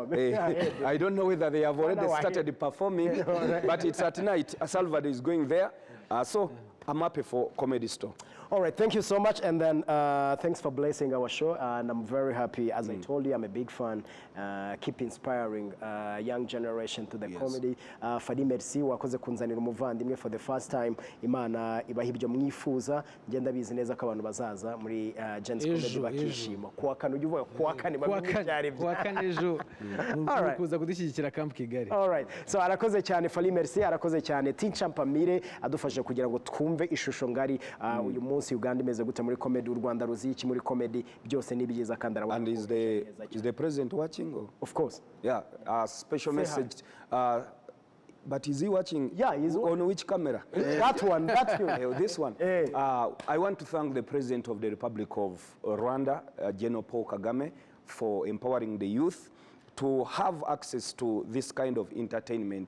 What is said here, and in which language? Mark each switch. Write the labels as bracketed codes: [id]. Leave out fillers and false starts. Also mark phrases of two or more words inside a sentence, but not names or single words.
[en] I don't know whether they have already started performing, but it's at night. Salvador is going there. So I'm happy for Comedy Store. All right, thank you so much, and then thanks for blessing our show, and I'm very happy. As I told you, I'm a big fan. Keep inspiring young generation to the comedy. [rw] Fadi merci, wakoze kunzanira umuvandimwe [en] for the first time. [rw] Imana ibaha ibyo mwifuza. Ngenda bizi neza ko abantu bazaza muri Gens Comedy bakishima. Kuwa kane ujye uvuga kuwa kane babyari kuwa kane ejo kuza kudushyigikira Camp Kigali. [en] All right, so [rw] arakoze cyane Fadi merci, arakoze cyane Teacher Mpamire adufashe kugira ngo twumve ishusho ngari uyu munsi Uganda imeze gute muri comedy, u Rwanda ruziki muri comedy, byose nibyiza kandi arawa. [en] And is the president watching? Or? Of course. Yeah, a special message. But is he watching? Yeah, he's on which camera? That one, that one. This one. Hey. I want to thank the President of the Republic of Rwanda, General Paul Kagame, for empowering the youth to have access to this kind of entertainment.